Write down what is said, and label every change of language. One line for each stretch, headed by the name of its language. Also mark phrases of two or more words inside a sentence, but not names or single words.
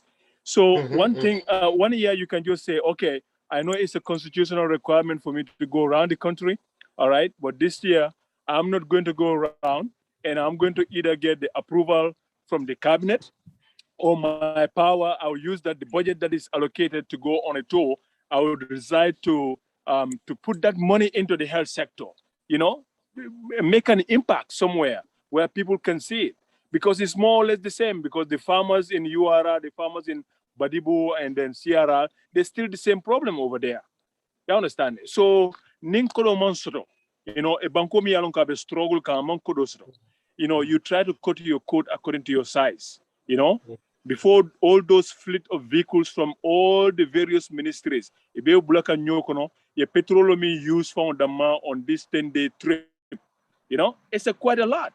English: So one year you can just say, okay, I know it's a constitutional requirement for me to go around the country, all right, but this year I'm not going to go around, and I'm going to either get the approval from the cabinet, or my power, I will use that the budget that is allocated to go on a tour, I would decide to put that money into the health sector, make an impact somewhere where people can see it. Because it's more or less the same, because the farmers in URA, the farmers in Badibu and then CRR, they're still the same problem over there. You understand? So,
Mandingo: Ninkolo Monsoro, a bankomi alonka
English: struggle you try to cut your coat according to your size, before all those fleet of vehicles from all the various ministries, your petroleum use found on this 10-day trip, it's quite a lot.